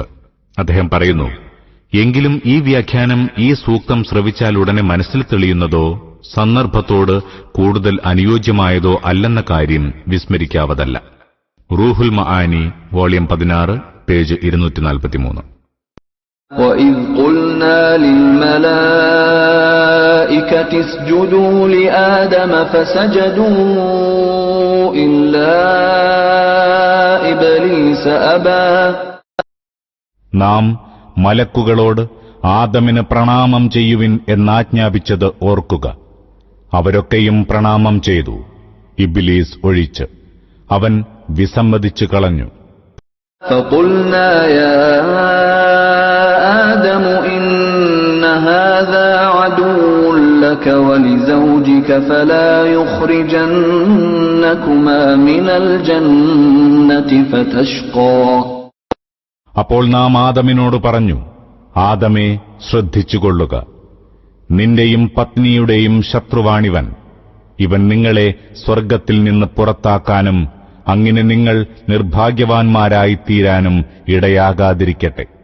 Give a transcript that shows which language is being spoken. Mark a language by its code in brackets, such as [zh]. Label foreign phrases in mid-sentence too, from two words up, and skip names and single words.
[ml] അദ്ദേഹം പറയുന്നു, എങ്കിലും ഈ വ്യാഖ്യാനം ഈ സൂക്തം ശ്രവിച്ചാൽ ഉടനെ മനസ്സിൽ തെളിയുന്നതോ സന്ദർഭത്തോട് കൂടുതൽ അനുയോജ്യമായതോ അല്ലെന്ന കാര്യം വിസ്മരിക്കാവതല്ല. റൂഹുൽ മആനി വോളിയം 16 പേജ് 243. [ar] وَإِذْ قُلْنَا لِلْمَلَائِكَةِ اسْجُدُوا لِآدَمَ فَسَجَدُوا إِلَّا إِبْلِيسَ أَبَى. [ml] നാം മലക്കുകളോട് ആദമിന് പ്രണാമം ചെയ്യുവിൻ എന്നാജ്ഞാപിച്ചത് ഓർക്കുക. അവരൊക്കെയും പ്രണാമം ചെയ്തു, ഇബ്ലീസ് ഒഴിച്ച്. അവൻ വിസമ്മതിച്ചു കളഞ്ഞു. [ar] فَقُلْنَا يَا آدَمُ إِنَّ هَذَا عَدُوٌّ لَكَ وَلِزَوْجِكَ فَلَا يُخْرِجَنَّكُمَا مِنَ الْجَنَّةِ فَتَشْقَى. [ml] അപ്പോൾ നാം ആദമിനോട് പറഞ്ഞു, ആദമേ, ശ്രദ്ധിച്ചുകൊള്ളുക, നിന്റെയും പത്നിയുടെയും ശത്രുവാണിവൻ. ഇവൻ നിങ്ങളെ സ്വർഗ്ഗത്തിൽ നിന്ന് പുറത്താക്കാനും അങ്ങനെ നിങ്ങൾ നിർഭാഗ്യവാന്മാരായിത്തീരാനും ഇടയാകാതിരിക്കട്ടെ.